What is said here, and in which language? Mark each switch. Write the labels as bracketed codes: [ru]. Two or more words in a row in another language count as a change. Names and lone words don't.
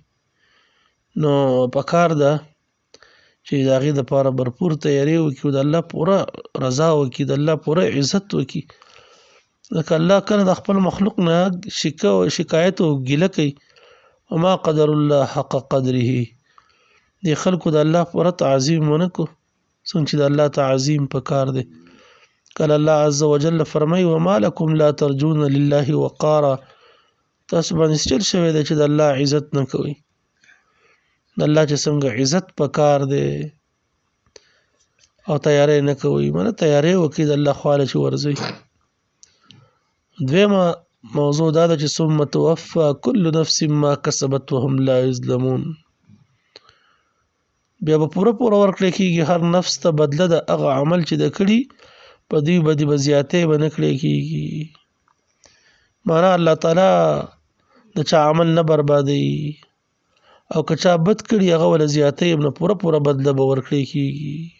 [ps] نو پکار ده چې د هغې دپاره بھرپور تیاری وکړي او د الله پوره رضا وکړي، د الله پوره عزت وکړي، ځکه الله کله د خپل مخلوق نه شکایت او ګیله کوي. [ar] وما قدر الله حق قدره، [ps] دې خلکو د الله پوره تعظیم ونه کړو څنګه چې د الله تعظیم پکار دی. کله [ar] الله عز وجل [ps] فرمایي [ar] وما لكم لا ترجون لله وقارا، [ps] تاسو باندې چل شوی دی چې د الله عزت نه کوي. د الله چې څنګه عزت پکار دی او تیاری نه کوي، مانه تیاری وکړي د الله خواله چې ورځي. دویمه موضوع دا ده چې [ar] ثم توفى كل نفس ما كسبت وهم لا يظلمون، [ps] بیا به پوره ورکړی کېږي هر نفس ته بدله د هغه عمل چې د کړي، په دوی باندې به زیاتې به نه کړی کېږي. معنا الله تعالی د چا عمل نه بربادوي، او که چا بد کړي هغه ول زیاتې نه پوره بدله به ورکړی کېږي.